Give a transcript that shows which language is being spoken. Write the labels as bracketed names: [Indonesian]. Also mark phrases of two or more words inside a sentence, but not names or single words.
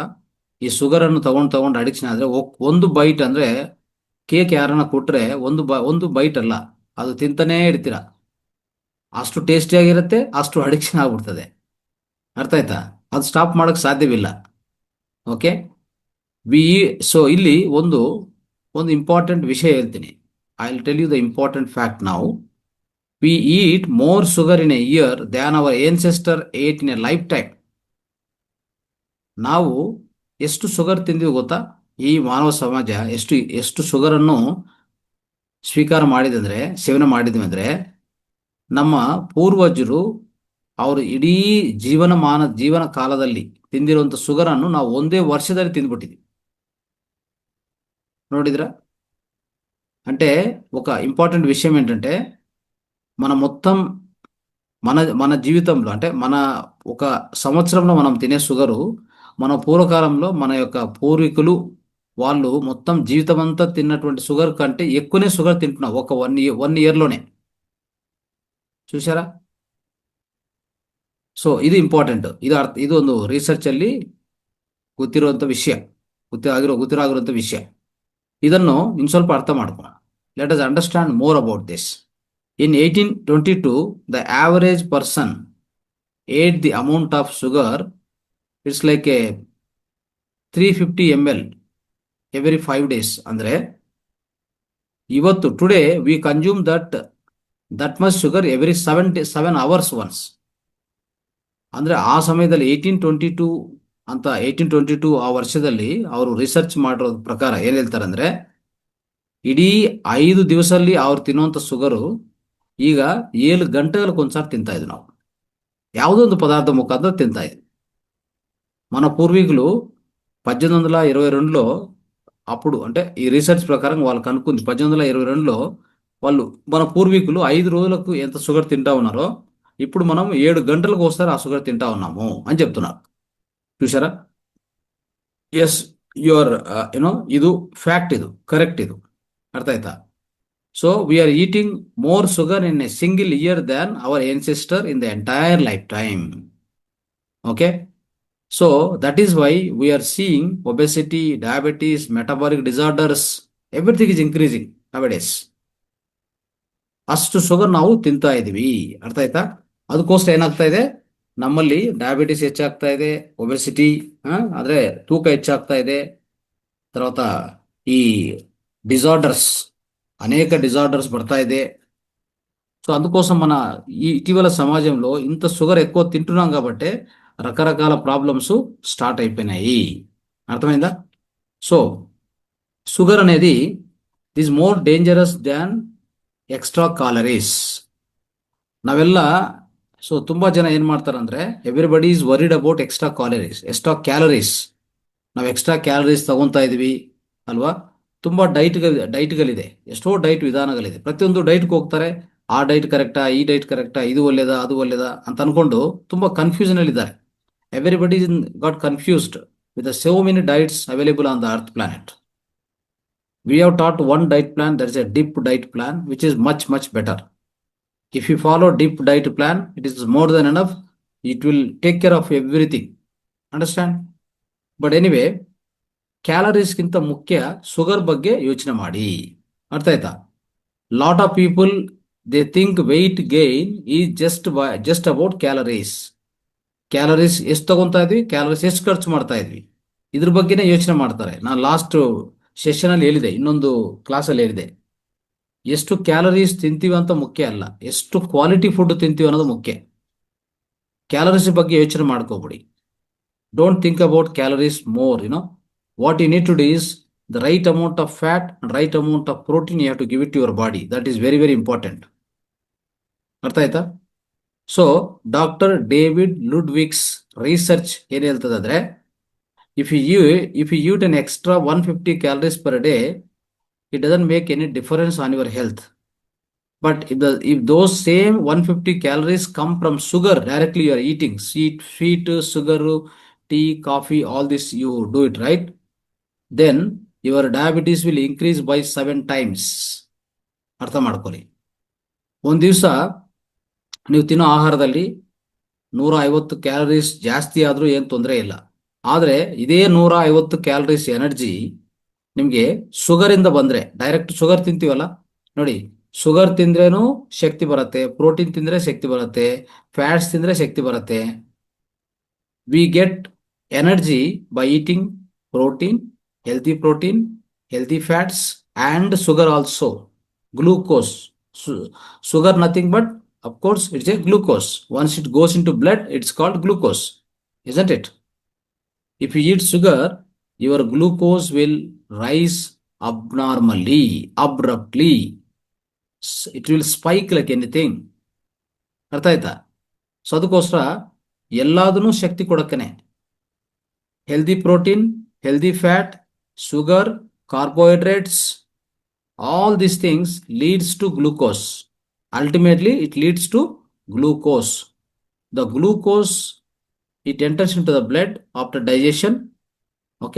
[Kannada] ಈ ಶುಗರನ್ನು ತಗೊಂಡು ಅಡಿಕ್ಷನ್ ಆದರೆ ಒಂದು ಬೈಟ್ ಅಂದರೆ ಕೇಕ್ ಯಾರನ್ನ ಕೊಟ್ಟರೆ ಒಂದು ಬೈಟ್ ಅಲ್ಲ, ಅದು ತಿಂತಾನೇ ಇರ್ತೀರ. ಅಷ್ಟು ಟೇಸ್ಟಿಯಾಗಿರುತ್ತೆ, ಅಷ್ಟು ಅಡಿಕ್ಷನ್ ಆಗ್ಬಿಡ್ತದೆ. ಅರ್ಥ ಆಯ್ತಾ? ಅದು ಸ್ಟಾಪ್ ಮಾಡೋಕ್ಕೆ ಸಾಧ್ಯವಿಲ್ಲ. [English] okay, so [Kannada] ಇಲ್ಲಿ ಒಂದು ಇಂಪಾರ್ಟೆಂಟ್ ವಿಷಯ ಹೇಳ್ತೀನಿ. [English] I will tell you the important fact. ನಾವು we eat more sugar in a year than our ancestor ate in a lifetime. [Kannada] ನಾವು ಎಷ್ಟು ಶುಗರ್ ತಿಂದೀವಿ ಗೊತ್ತಾ? ಈ ಮಾನವ ಸಮಾಜ ಎಷ್ಟು ಶುಗರನ್ನು ಸ್ವೀಕಾರ ಮಾಡಿದೆ ಅಂದರೆ, ಸೇವನೆ ಮಾಡಿದ್ವಿ ಅಂದರೆ, ನಮ್ಮ ಪೂರ್ವಜರು ಅವರು ಇಡೀ ಜೀವನ ಕಾಲದಲ್ಲಿ ತಿಂದಿರುವಂಥ ಶುಗರನ್ನು ನಾವು ಒಂದೇ ವರ್ಷದಲ್ಲಿ ತಿಂದ್ಬಿಟ್ಟಿದ್ವಿ. ನೋಡಿದ್ರ? [Telugu] అంటే ఒక ఇంపార్టెంట్ విషయం ఏంటంటే, మన జీవితంలో అంటే మన ఒక సంవత్సరంలో మనం తినే షుగరు, మన పూర్వకాలంలో మన యొక్క పూర్వీకులు వాళ్ళు మొత్తం జీవితం అంతా తిన్నటువంటి షుగర్ కంటే ఎక్కువనే షుగర్ తింటున్నాం ఒక వన్ ఇయర్లోనే. చూసారా? [Kannada] ಸೊ ಇದು ಇಂಪಾರ್ಟೆಂಟ್. ಇದು ಒಂದು ರಿಸರ್ಚಲ್ಲಿ ಗೊತ್ತಿರುವಂಥ ವಿಷಯ, ಗೊತ್ತಿರೋಂಥ ವಿಷಯ. ಇದನ್ನು ಇನ್ನು ಸ್ವಲ್ಪ ಅರ್ಥ ಮಾಡ್ಕೊಳ್ಳೋಣ. [English] Let us understand more about this. In 1822 the average person ate the amount of sugar, it's like a 350 ml every 5 days. [Kannada] ಅಂದರೆ ಇವತ್ತು [English] today we consume that much sugar every 7 hours once. [Kannada] ಅಂದರೆ ಆ ಸಮಯದಲ್ಲಿ 1822 ಆ ವರ್ಷದಲ್ಲಿ ಅವರು ರಿಸರ್ಚ್ ಮಾಡಿರೋ ಪ್ರಕಾರ ಏನು ಹೇಳ್ತಾರೆ ಅಂದರೆ, ಇಡೀ 5 ದಿವಸದಲ್ಲಿ ಅವ್ರು ತಿನ್ನುವಂಥ ಶುಗರು ಈಗ 7 ಗಂಟೆಗಳಿಗೊಂದ್ಸಾರಿ ತಿಂತಾ ಇದ್ವಿ ನಾವು. ಯಾವುದೋ ಒಂದು ಪದಾರ್ಥ ಮುಖಾಂತರ ತಿಂತಾ ಇದ್ವಿ. [Telugu] మన పూర్వీకులు 1822లో అప్పుడు, అంటే ఈ రీసెర్చ్ ప్రకారం వాళ్ళు కనుక్కుంది, 1822లో వాళ్ళు మన పూర్వీకులు 5 రోజులకు ఎంత షుగర్ తింటా ఉన్నారో ఇప్పుడు మనం 7 గంటలకు ఒకసారి ఆ షుగర్ తింటా ఉన్నాము అని చెప్తున్నారు. [Kannada] చూసారా? [English] yes, your [Kannada] ಇದು ಫ್ಯಾಕ್ಟ್, ಇದು ಕರೆಕ್ಟ್, ಇದು ಅರ್ಥ ಆಯ್ತಾ? [English] so we are eating more sugar in a single year than our ancestor in the entire lifetime. Okay, so that is why we are seeing obesity, diabetes, metabolic disorders, everything is increasing nowadays. [Kannada] ಅಷ್ಟು ಶುಗರ್ ನಾವು ತಿಂತಾ ಇದೀವಿ, ಅರ್ಥ ಆಯ್ತಾ? ಅದಕ್ಕೋಸ್ಕರ ಏನಾಗ್ತಾ ಇದೆ, ನಮ್ಮಲ್ಲಿ ಡಯಾಬಿಟಿಸ್ ಹೆಚ್ಚಾಗ್ತಾ ಇದೆ, ಒಬೆಸಿಟಿ ಅಂದ್ರೆ ತೂಕ ಹೆಚ್ಚಾಗ್ತಾ ಇದೆ, [Telugu] తర్వాత ఈ డిజార్డర్స్, అనేక డిజార్డర్స్ [Kannada] ಬರ್ತಾ ಇದೆ. [Telugu] సో అందుకోసం మన ఈ ఇటీవల సమాజంలో ఇంత షుగర్ ఎక్కువ తింటున్నాం కాబట్టి రకరకాల [English] problems start [Telugu] అయిపోయినాయి. అర్థమైందా? సో షుగర్ అనేది [English] is more dangerous than extra calories. [Kannada] ನಾವೆಲ್ಲ ಸೊ ತುಂಬಾ ಜನ ಏನ್ ಮಾಡ್ತಾರಂದ್ರೆ, [English] everybody is worried about extra calories. [Kannada] ನಾವು [English] extra calories [Kannada] ತಗೊಂತಾ ಇದೀವಿ ಅಲ್ವಾ? ತುಂಬಾ ಡೈಟ್ಗಳಿದೆ, ಎಷ್ಟೋ ಡೈಟ್ ವಿಧಾನಗಳಿದೆ. ಪ್ರತಿಯೊಂದು ಡೈಟ್ಗೆ ಹೋಗ್ತಾರೆ, ಆ ಡೈಟ್ ಕರೆಕ್ಟಾ, ಈ ಡೈಟ್ ಕರೆಕ್ಟಾ, ಇದು ಒಳ್ಳೇದಾ, ಅದು ಒಳ್ಳೇದಾ ಅಂತ ಅನ್ಕೊಂಡು ತುಂಬಾ ಕನ್ಫ್ಯೂಷನ್ ಅಲ್ಲಿ ಇದ್ದಾರೆ. [English] everybody got confused with the so many diets available on the earth planet. We have taught one diet plan, there is a DIP diet plan, which is much, much better. If you follow DIP diet plan, it is more than enough. It will take care of everything. Understand? But anyway, [Kannada] ಕ್ಯಾಲರೀಸ್ ಗಿಂತ ಮುಖ್ಯ ಶುಗರ್ ಬಗ್ಗೆ ಯೋಚನೆ ಮಾಡಿ. ಅರ್ಥ ಆಯ್ತಾ? [English] lot of people they think weight gain is just about calories. [Kannada] ಕ್ಯಾಲರೀಸ್ ಎಷ್ಟು ತಗೊಂತಾ ಇದ್ವಿ, ಕ್ಯಾಲರೀಸ್ ಎಷ್ಟು ಖರ್ಚು ಮಾಡ್ತಾ ಇದ್ವಿ, ಇದ್ರ ಬಗ್ಗೆನೇ ಯೋಚನೆ ಮಾಡ್ತಾರೆ. ನಾನು [English] last session [Kannada] ಅಲ್ಲಿ ಹೇಳಿದೆ, ಇನ್ನೊಂದು ಕ್ಲಾಸ್ ಅಲ್ಲಿ ಹೇಳಿದೆ, ಎಷ್ಟು ಕ್ಯಾಲರೀಸ್ ತಿಂತೀವಿ ಅಂತ ಮುಖ್ಯ ಅಲ್ಲ, ಎಷ್ಟು [English] quality food [Kannada] ತಿಂತೀವಿ ಅನ್ನೋದು ಮುಖ್ಯ. ಕ್ಯಾಲರೀಸ್ ಬಗ್ಗೆ ಯೋಚನೆ ಮಾಡ್ಕೋಬಿಡಿ. [English] don't think about calories more. What you need to do is the right amount of fat and right amount of protein you have to give it to your body. That is very, very important. [Kannada] ಅರ್ಥ ಆಯ್ತಾ? ಸೊ ಡಾಕ್ಟರ್ ಡೇವಿಡ್ ಲುಡ್ವಿಕ್ಸ್ ರಿಸರ್ಚ್ ಏನ್ ಹೇಳ್ತದಂದ್ರೆ, [English] if you eat an extra 150 calories per day, it doesn't make any difference on your health. But if those same 150 calories come from sugar directly you are eating, sweet, sugar, tea, coffee, all this you do it right, then your diabetes will increase by 7 times. [Kannada] ಅರ್ಥ ಮಾಡ್ಕೊಳ್ಳಿ. ಒಂದ್ ದಿವಸ ನೀವು ತಿನ್ನೋ ಆಹಾರದಲ್ಲಿ 150 ಕ್ಯಾಲರೀಸ್ ಜಾಸ್ತಿ ಆದ್ರೂ ಏನ್ ತೊಂದರೆ ಇಲ್ಲ. ಆದ್ರೆ ಇದೇ 150 ಕ್ಯಾಲರೀಸ್ ಎನರ್ಜಿ ನಿಮ್ಗೆ ಶುಗರ್ ಇಂದ ಬಂದ್ರೆ, [English] direct sugar [Kannada] ತಿಂತೀವಲ್ಲ ನೋಡಿ, ಶುಗರ್ ತಿಂದ್ರೇನು ಶಕ್ತಿ ಬರುತ್ತೆ, ಪ್ರೋಟೀನ್ ತಿಂದ್ರೆ ಶಕ್ತಿ ಬರುತ್ತೆ, ಫ್ಯಾಟ್ಸ್ ತಿಂದ್ರೆ ಶಕ್ತಿ ಬರುತ್ತೆ. [English] we get energy by eating protein, healthy fats, and sugar also. Glucose. Sugar nothing but, of course, it's a glucose. Once it goes into blood, it's called glucose, isn't it? If you eat sugar, your glucose will rise abnormally, abruptly. It will spike like anything. [Kannada] ಅರ್ಥ ಆಯ್ತಾ? ಸೊ ಅದಕ್ಕೋಸ್ಕರ ಎಲ್ಲಾದನ್ನು ಶಕ್ತಿ ಕೊಡಕ್ಕನೆ [English] healthy protein, healthy fat, sugar, carbohydrates, all these things leads to glucose. Ultimately, it leads to glucose. The glucose, it enters into the blood after digestion. Okay.